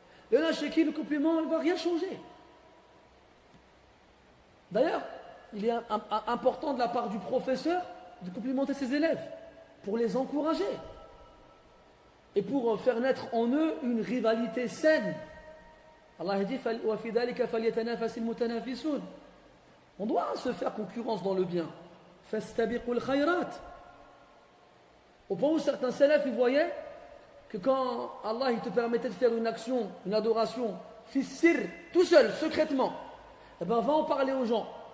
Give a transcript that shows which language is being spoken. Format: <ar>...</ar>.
<fr>Il y en a chez qui le compliment ne va rien changer. D'ailleurs, il est important de la part du professeur de complimenter ses élèves pour les encourager et pour faire naître en eux une rivalité saine. Allah dit</fr> <ar>وَفِي ذَلِكَ فَلْيَتَنَافَسِ الْمُتَنَافِسُونَ.</ar> <fr>On doit se faire concurrence dans le bien.</fr> <ar>فَاسْتَبِقُوا الْخَيْرَاتِ.</ar> <fr>Au point où certains salafs ils voyaient que quand Allah il te permettait de faire une action, une adoration, fissir, tout seul, secrètement, eh bien va en parler aux gens.</fr>